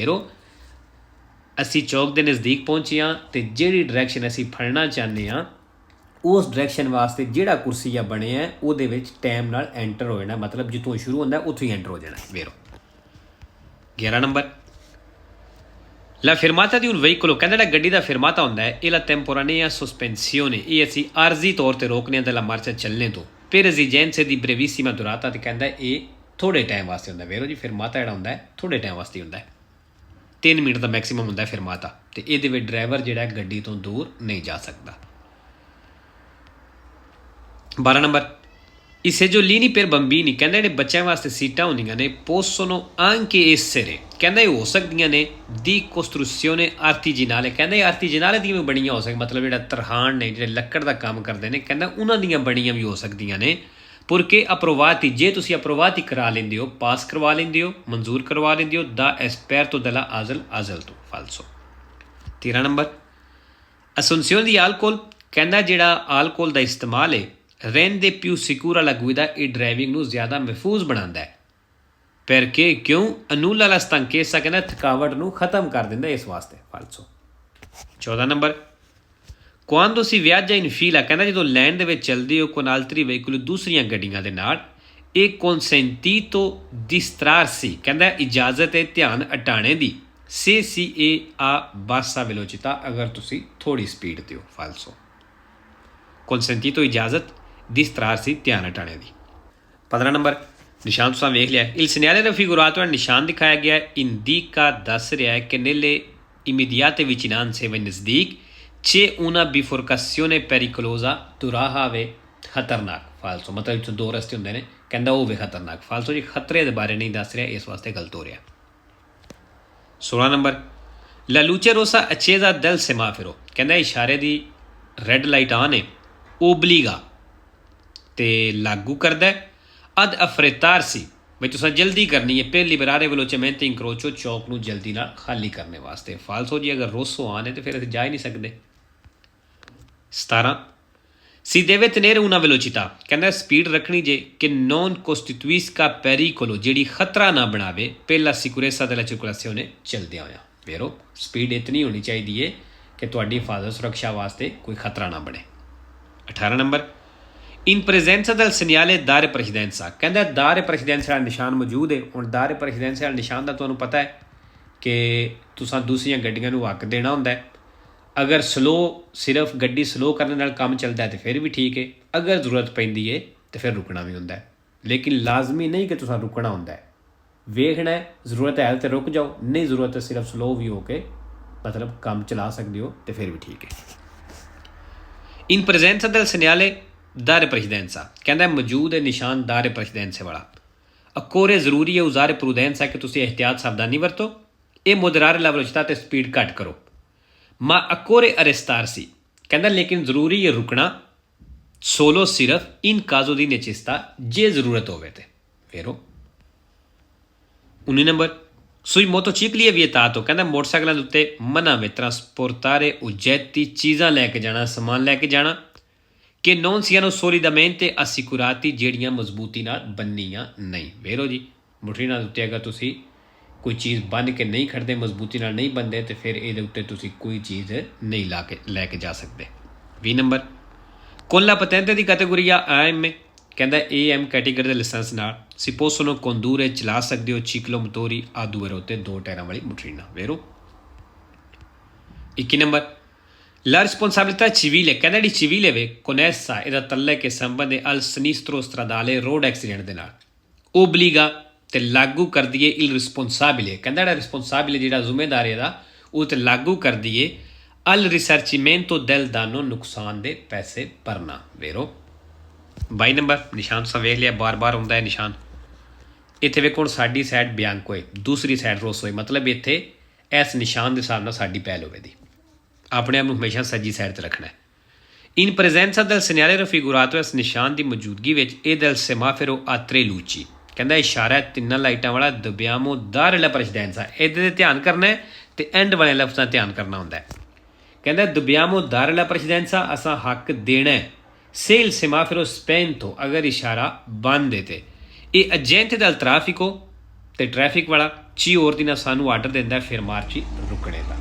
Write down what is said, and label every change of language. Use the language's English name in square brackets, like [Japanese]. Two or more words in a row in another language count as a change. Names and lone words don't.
[Punjabi] ਵੇਰੋ ਅਸੀਂ ਚੌਕ ਦੇ ਨਜ਼ਦੀਕ ਪਹੁੰਚੇ ਹਾਂ ਅਤੇ ਜਿਹੜੀ ਡਾਇਰੈਕਸ਼ਨ ਅਸੀਂ ਫੜਨਾ ਚਾਹੁੰਦੇ ਹਾਂ ਉਸ ਡਾਇਰੈਕਸ਼ਨ ਵਾਸਤੇ ਜਿਹੜਾ ਕੁਰਸੀਆ ਬਣਿਆ ਹੈ ਉਹਦੇ ਵਿੱਚ ਟਾਈਮ ਨਾਲ ਐਂਟਰ ਹੋ ਜਾਣਾ, ਮਤਲਬ ਜਿੱਥੋਂ ਸ਼ੁਰੂ ਹੁੰਦਾ ਉੱਥੋਂ ਹੀ ਐਂਟਰ ਹੋ ਜਾਣਾ। ਵੇਰੋ 11 ਨੰਬਰ [Italian] la fermata di un veicolo, [Punjabi] ਕਹਿੰਦਾ ਜਿਹੜਾ ਗੱਡੀ ਦਾ ਫਿਰਮਾਤਾ ਹੁੰਦਾ ਹੈ ਇਹ [Italian] la temporanea sospensione, [Punjabi] ਇਹ ਅਸੀਂ ਆਰਜ਼ੀ ਤੌਰ 'ਤੇ ਰੋਕਨੇ ਹਾਂ [Italian] della marcia [Punjabi] ਚੱਲਣੇ ਤੋਂ [Italian] per esigenze di brevissima durata, [Punjabi] ਅਤੇ ਕਹਿੰਦਾ ਇਹ ਥੋੜ੍ਹੇ ਟਾਈਮ ਵਾਸਤੇ ਹੁੰਦਾ। ਵੇਰੋ ਜੀ ਫਿਰਮਾਤਾ ਜਿਹੜਾ ਹੁੰਦਾ ਹੈ ਥੋੜ੍ਹੇ ਟਾਈਮ ਵਾਸਤੇ ਹੁੰਦਾ ਹੈ, 3 ਮਿੰਟ ਦਾ ਮੈਕਸੀਮਮ ਹੁੰਦਾ ਫਿਰਮਾਤਾ, ਅਤੇ ਇਹਦੇ ਵਿੱਚ ਡਰਾਈਵਰ ਜਿਹੜਾ ਗੱਡੀ ਤੋਂ ਦੂਰ ਨਹੀਂ ਜਾ ਸਕਦਾ। [Italian] 12 ਨੰਬਰ I seggiolini per bambini, [Punjabi] ਕਹਿੰਦੇ ਜਿਹੜੇ ਬੱਚਿਆਂ ਵਾਸਤੇ ਸੀਟਾਂ ਹੁੰਦੀਆਂ ਨੇ [Italian] possono anche essere, [Punjabi] ਕਹਿੰਦਾ ਇਹ ਹੋ ਸਕਦੀਆਂ ਨੇ [Italian] di costruzione artigianale, [Punjabi] ਕਹਿੰਦੇ artigianale ਦੀਆਂ ਵੀ ਬਣੀਆਂ ਹੋ ਸਕਦੀਆਂ, ਮਤਲਬ ਜਿਹੜਾ ਤਰਹਾਣ ਨੇ ਜਿਹੜੇ ਲੱਕੜ ਦਾ ਕੰਮ ਕਰਦੇ ਨੇ ਕਹਿੰਦਾ ਉਹਨਾਂ ਦੀਆਂ ਬਣੀਆਂ ਵੀ ਹੋ ਸਕਦੀਆਂ ਨੇ। [Italian] purché approvati, [Punjabi] ਜੇ ਤੁਸੀਂ approvati ਕਰਾ ਲੈਂਦੇ ਹੋ, ਪਾਸ ਕਰਵਾ ਲੈਂਦੇ ਹੋ, ਮਨਜ਼ੂਰ ਕਰਵਾ ਲੈਂਦੇ ਹੋ [Italian] da esperto della ASL [Punjabi] ਤੋਂ falso। [Italian] 13 ਨੰਬਰ assunzione di alcol, [Punjabi] ਕਹਿੰਦਾ ਜਿਹੜਾ ਆਲਕੋਹਲ ਦਾ ਇਸਤੇਮਾਲ ਹੈ [Italian] rende più sicura la guida, [Punjabi] ਇਹ ਡਰਾਈਵਿੰਗ ਨੂੰ ਜ਼ਿਆਦਾ ਮਹਿਫੂਜ਼ ਬਣਾਉਂਦਾ ਹੈ। [Italian] perché ਕਿਉਂ annulla la stanchezza, [Punjabi] ਕਹਿੰਦਾ ਥਕਾਵਟ ਨੂੰ ਖਤਮ ਕਰ ਦਿੰਦਾ ਇਸ ਵਾਸਤੇ falso। [Italian] 14 ਨੰਬਰ quando si viaggia in fila, [Punjabi] ਕਹਿੰਦਾ ਜਦੋਂ ਲਾਈਨ ਦੇ ਵਿੱਚ ਚੱਲਦੇ ਹੋ [Italian] con altri veicoli, [Punjabi] ਦੂਸਰੀਆਂ ਗੱਡੀਆਂ ਦੇ ਨਾਲ ਇਹ [Italian] consentito distrarsi, [Punjabi] ਕਹਿੰਦਾ ਇਜਾਜ਼ਤ ਹੈ ਧਿਆਨ ਹਟਾਉਣੇ ਦੀ [Italian] se si è a bassa velocità, [Punjabi] ਅਗਰ ਤੁਸੀਂ ਥੋੜ੍ਹੀ ਸਪੀਡ 'ਤੇ ਹੋ falso। consentito ਇਜਾਜ਼ਤ, distrarsi ਧਿਆਨ ਹਟਾਉਣੇ ਦੀ। 15 ਨੰਬਰ ਨਿਸ਼ਾਨ ਤੁਸੀਂ ਵੇਖ ਲਿਆ। [Italian] il segnale raffigurato, [Punjabi] ਨਿਸ਼ਾਨ ਦਿਖਾਇਆ ਗਿਆ [Italian] indica [Punjabi] ਦੱਸ ਰਿਹਾ ਹੈ ਕਿ [Italian] nelle immediate vicinanze [Punjabi] ਵੇ ਨਜ਼ਦੀਕ [Italian] c'è una bifurcazione pericolosa, [Punjabi] ਦੁਰਾਹਾ ਵੇ ਖਤਰਨਾਕ falso, ਮਤਲਬ ਇੱਥੇ ਦੋ ਰਸਤੇ ਹੁੰਦੇ ਨੇ ਕਹਿੰਦਾ ਉਹ ਵੇ ਖਤਰਨਾਕ falso ਜੀ, ਖਤਰੇ ਦੇ ਬਾਰੇ ਨਹੀਂ ਦੱਸ ਰਿਹਾ ਇਸ ਵਾਸਤੇ ਗਲਤ ਹੋ ਰਿਹਾ। [Italian] 16 ਨੰਬਰ la luce rossa accesa del semaforo, [Punjabi] ਕਹਿੰਦਾ ਇਸ਼ਾਰੇ ਦੀ ਰੈੱਡ ਲਾਈਟ ਆਨ ਹੈ obbliga ਅਤੇ ਲਾਗੂ ਕਰਦਾ [Italian] ad affrettarsi, [Punjabi] ਬਈ ਤੁਸੀਂ ਜਲਦੀ ਕਰਨੀ ਹੈ [Italian] per liberare velocemente incrocio, [Punjabi] ਚੌਕ ਨੂੰ ਜਲਦੀ ਨਾਲ ਖਾਲੀ ਕਰਨੇ ਵਾਸਤੇ falso ਜੀ, ਅਗਰ ਰੋਸੋ ਆਨ ਹੈ ਤਾਂ ਫਿਰ ਅਸੀਂ ਜਾ ਹੀ ਨਹੀਂ ਸਕਦੇ। [Italian] 17 si deve tenere una velocità, [Punjabi] ਕਹਿੰਦਾ ਸਪੀਡ ਰੱਖਣੀ ਜੇ ਕਿ [Italian] non costituisca pericolo, [Punjabi] ਜਿਹੜੀ ਖਤਰਾ ਨਾ ਬਣਾਵੇ [Italian] per la sicurezza della circolazione, [Punjabi] ਚਲਦਿਆਂ ਹੋਇਆ। ਵੇਰੋ ਸਪੀਡ ਇਤਨੀ ਹੋਣੀ ਚਾਹੀਦੀ ਹੈ ਕਿ ਤੁਹਾਡੀ ਹਿਫਾਜ਼ਤ ਸੁਰੱਖਿਆ ਵਾਸਤੇ ਕੋਈ ਖਤਰਾ ਨਾ ਬਣੇ। [Italian] 18 ਨੰਬਰ in presenza del segnale dare precedenza, [Punjabi] ਕਹਿੰਦਾ [Italian] dare precedenza [Punjabi] ਵਾਲਾ ਨਿਸ਼ਾਨ ਮੌਜੂਦ ਹੈ। ਹੁਣ [Italian] dare precedenza [Punjabi] ਵਾਲਾ ਨਿਸ਼ਾਨ ਦਾ ਤੁਹਾਨੂੰ ਪਤਾ ਹੈ ਕਿ ਤੁਸੀਂ ਦੂਸਰੀਆਂ ਗੱਡੀਆਂ ਨੂੰ ਹੱਕ ਦੇਣਾ ਹੁੰਦਾ ਹੈ। ਅਗਰ ਸਲੋ ਸਿਰਫ ਗੱਡੀ ਸਲੋ ਕਰਨ ਨਾਲ ਕੰਮ ਚੱਲਦਾ ਹੈ ਤਾਂ ਫਿਰ ਵੀ ਠੀਕ ਹੈ, ਅਗਰ ਜ਼ਰੂਰਤ ਪੈਂਦੀ ਹੈ ਤਾਂ ਫਿਰ ਰੁਕਣਾ ਵੀ ਹੁੰਦਾ ਹੈ, ਲੇਕਿਨ ਲਾਜ਼ਮੀ ਨਹੀਂ ਕਿ ਤੁਸੀਂ ਰੁਕਣਾ ਹੁੰਦਾ ਹੈ। ਵੇਖਣਾ ਹੈ ਜ਼ਰੂਰਤ ਹੈ ਤਾਂ ਰੁਕ ਜਾਓ, ਨਹੀਂ ਜ਼ਰੂਰਤ ਹੈ ਸਿਰਫ ਸਲੋ ਵੀ ਹੋ ਕੇ ਮਤਲਬ ਕੰਮ ਚਲਾ ਸਕਦੇ ਹੋ ਤਾਂ ਫਿਰ ਵੀ ਠੀਕ ਹੈ। [Italian] in presenza del segnale dare precedenza, [Punjabi] ਕਹਿੰਦਾ ਮੌਜੂਦ ਹੈ ਨਿਸ਼ਾਨ [Italian] dare precedenza [Punjabi] ਵਾਲਾ। [Italian] occorre [Punjabi] ਜ਼ਰੂਰੀ ਹੈ [Italian] usare prudenza, [Punjabi] ਕਿ ਤੁਸੀਂ ਇਹਤਿਆਤ ਸਾਵਧਾਨੀ ਵਰਤੋ [Italian] e moderare la velocità, [Punjabi] ਤੇ ਸਪੀਡ ਘੱਟ ਕਰੋ। [Italian] ma occorre arrestarsi, [Punjabi] ਕਹਿੰਦਾ ਲੇਕਿਨ ਜ਼ਰੂਰੀ ਹੈ ਰੁਕਣਾ solo ਸਿਰਫ [Italian] in caso di necessità, [Punjabi] ਜੇ ਜ਼ਰੂਰਤ ਹੋਵੇ ਤੇ। ਫਿਰ 19 ਨੰਬਰ [Italian] sui motocicli è vietato, [Punjabi] ਕਹਿੰਦਾ ਮੋਟਰਸਾਈਕਲਾਂ ਦੇ ਉੱਤੇ ਮਨਾ ਵੇ [Italian] trasportare oggetti, [Punjabi] ਚੀਜ਼ਾਂ ਲੈ ਕੇ ਜਾਣਾ, ਸਮਾਨ ਲੈ ਕੇ ਜਾਣਾ ਕਿ [Italian] non siano solidamente assicurati, [Punjabi] ਜਿਹੜੀਆਂ ਮਜ਼ਬੂਤੀ ਨਾਲ ਬੰਨੀਆਂ ਨਹੀਂ। ਵੇਰੋ ਜੀ ਮੋਟਰੀਨਾਂ ਦੇ ਉੱਤੇ ਅਗਰ ਤੁਸੀਂ ਕੋਈ ਚੀਜ਼ ਬੰਨ੍ਹ ਕੇ ਨਹੀਂ ਖੜਦੇ, ਮਜ਼ਬੂਤੀ ਨਾਲ ਨਹੀਂ ਬੰਨਦੇ, ਅਤੇ ਫਿਰ ਇਹਦੇ ਉੱਤੇ ਤੁਸੀਂ ਕੋਈ ਚੀਜ਼ ਨਹੀਂ ਲੈ ਕੇ ਜਾ ਸਕਦੇ। 20 ਨੰਬਰ [Italian] con la patente di categoria AM, [Punjabi] ਕਹਿੰਦਾ AM ਕੈਟੇਗਰੀ ਦੇ ਲਾਇਸੈਂਸ ਨਾਲ [Italian] si possono condurre, [Punjabi] ਚਲਾ ਸਕਦੇ ਹੋ [Italian] ciclomotori a due ruote [Punjabi] 2 ਟਾਇਰਾਂ ਵਾਲੀ ਮੋਟਰੀਨਾ। [Italian] ਵੇਰੋ 21 ਨੰਬਰ la responsabilità civile, [Punjabi] ਕਹਿੰਦਾ ਜਿਹੜੀ ਸਿਵਲ ਹੈ [Italian] con essa, [Punjabi] ਇਹਦਾ ਤਲਕ ਕੇ ਸੰਬੰਧ ਹੈ [Italian] al sinistro stradale, [Punjabi] ਰੋਡ ਐਕਸੀਡੈਂਟ ਦੇ ਨਾਲ। obbliga ਅਤੇ ਲਾਗੂ ਕਰਦੀ ਹੈ [Italian] il responsabile, [Punjabi] ਕਹਿੰਦਾ ਜਿਹੜਾ ਰਿਸਪੋਂਸਾਬਲ ਜਿਹੜਾ ਜ਼ਿੰਮੇਦਾਰ ਇਹਦਾ ਉਹ ਤੇ ਲਾਗੂ ਕਰਦੀ ਹੈ [Italian] al risarcimento del danno, [Punjabi] ਨੁਕਸਾਨ ਦੇ ਪੈਸੇ ਭਰਨਾ। ਵੇਰੋ 22 ਨੰਬਰ ਨਿਸ਼ਾਨ ਤੁਸੀਂ ਵੇਖ ਲਿਆ, ਬਾਰ ਹੁੰਦਾ ਹੈ ਨਿਸ਼ਾਨ। ਇੱਥੇ ਵੇਖੋ ਹੁਣ ਸਾਡੀ ਸਾਈਡ ਬਿਆੰਕੋ ਹੋਏ, ਦੂਸਰੀ ਸਾਈਡ ਰੋਸੋ ਹੋਏ, ਮਤਲਬ ਇੱਥੇ ਇਸ ਨਿਸ਼ਾਨ ਦੇ ਹਿਸਾਬ ਨਾਲ ਸਾਡੀ ਪਹਿਲ ਹੋਵੇ ਦੀ। ਆਪਣੇ ਆਪ ਨੂੰ ਹਮੇਸ਼ਾ ਸੱਜੀ ਸਾਈਡ 'ਤੇ ਰੱਖਣਾ। [Italian] in presenza del segnale raffigurato, [Punjabi] ਇਸ ਨਿਸ਼ਾਨ ਦੀ ਮੌਜੂਦਗੀ ਵਿੱਚ ਇਹ [Italian] del semaforo a tre luci, [Punjabi] ਕਹਿੰਦਾ ਇਸ਼ਾਰਾ 3 ਲਾਈਟਾਂ ਵਾਲਾ [Italian] dobbiamo dare la precedenza, [Punjabi] ਇਹਦੇ 'ਤੇ ਧਿਆਨ ਕਰਨਾ ਹੈ ਅਤੇ ਐਂਡ ਵਾਲੇ ਲਫ਼ਜ਼ਾਂ ਧਿਆਨ ਕਰਨਾ ਹੁੰਦਾ ਹੈ। [Italian] ਕਹਿੰਦਾ dobbiamo dare la precedenza, [Punjabi] ਅਸਾਂ ਹੱਕ ਦੇਣਾ [Italian] se il semaforo spento, [Punjabi] ਅਗਰ ਇਸ਼ਾਰਾ ਬੰਦ ਹੈ ਤੇ ਇਹ [Italian] agente del traffico [Punjabi] ਤੇ ਟ੍ਰੈਫਿਕ ਵਾਲਾ [Italian] ci ordina [Punjabi] ਸਾਨੂੰ ਆਰਡਰ ਦਿੰਦਾ fermarci ਰੁਕਣੇ ਦਾ।